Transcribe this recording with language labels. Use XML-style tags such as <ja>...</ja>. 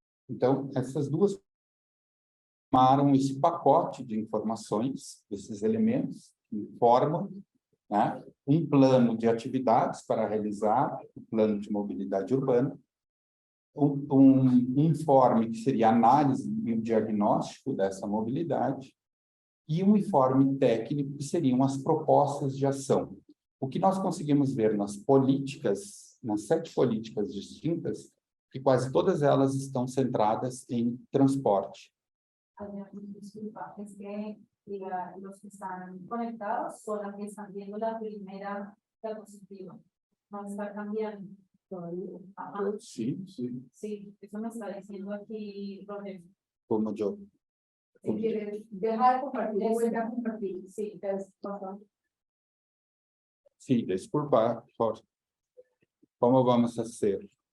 <pt>Então, essas duas formaram esse pacote de informações, esses elementos que formam, né, um plano de atividades para realizar o plano de mobilidade urbana, um informe que seria a análise e o diagnóstico dessa mobilidade, e um informe técnico que seriam as propostas de ação. O que nós conseguimos ver nas políticas, nas 7 políticas distintas, que quase todas elas estão centradas em transporte.</pt> <es>Disculpa, es que los que están conectados son los que están viendo la primera diapositiva. No está cambiando todavía. Ajá.</es> <pt>Sim, sim.</pt> <es>Sí, eso me está diciendo aquí Roger.</es> <pt>Como eu...</pt> <es>Si quieres dejar de compartir, vuelve a compartir. Sí,</es> <pt>Sim, desculpa, por como vamos fazer?</pt>